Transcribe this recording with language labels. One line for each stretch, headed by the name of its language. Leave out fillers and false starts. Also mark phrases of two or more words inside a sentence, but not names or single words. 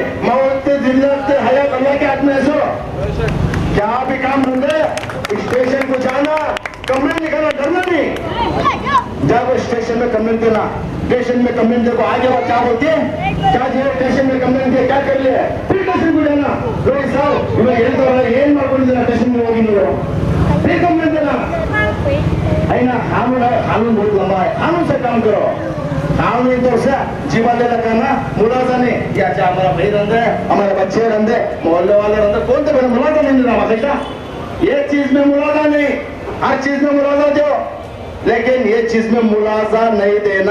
Hindi: मौत जिल्लत हयात अल्लाह के हाथ में है। सो क्या भी काम होंगे, स्टेशन को जाना, कंप्लेंट निकालना, डरना नहीं। जब स्टेशन में कंप्लेंट देना, स्टेशन में कंप्लेंट देखो आगे बात क्या बोलती है, क्या जो स्टेशन में कंप्लेंट दिया क्या कर लिया, फिर स्टेशन को जाना, कोई साहब इन्हें ये तो
Kannada: ಏನ್ ಮಾಡ್ಕೊಂಡಿದ್ದೀರಾ ಸ್ಟೇಷನ್
Hindi: में
Kannada: ಹೋಗಿ ನೀವು
Hindi: फिर कंप्लेंट देना है ना। कानून बहुत लंबा है, कानून से काम करो, कानूनी तौर से जीवन लेना करना। मुलाजा नहीं, या चाहे हमारा भाई रंधे, हमारे बच्चे रंधे, मोहल्ले वाले रंधे, कौन तो मेरा मुलाजा नहीं देना बेटा, ये चीज में मुलाजा नहीं, हर चीज में मुलाजा दो, लेकिन ये चीज में मुलाजा नहीं देना।